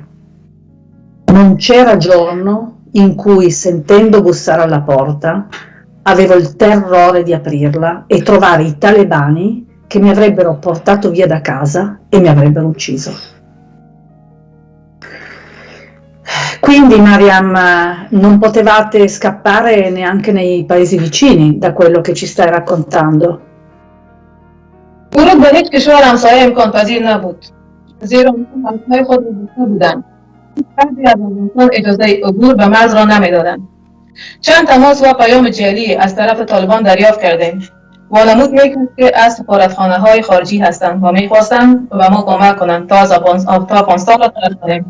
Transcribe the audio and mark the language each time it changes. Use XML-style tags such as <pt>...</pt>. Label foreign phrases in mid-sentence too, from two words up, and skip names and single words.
<it>Non c'era giorno in cui, sentendo bussare alla porta, avevo il terrore di aprirla e trovare i talebani che mi avrebbero portato via da casa e mi avrebbero ucciso. Quindi Mariam, non potevate scappare neanche nei paesi vicini da quello che ci stai raccontando.</it> <fa>ورود به هیچ کشور همسایه امکان پذیر نبود. زیرا مرزهای خود را بسته بودند. بعضی از افغانستان اجازه عبور به مرز را نمیدادند. چند تماس و پیام جعلی از طرف طالبان دریافت کردیم. وانمود میکرد که از سفارتخانه‌های خارجی هستند و میخواستند به ما کمک کنند تا افغانستان را ترک کنیم.</fa>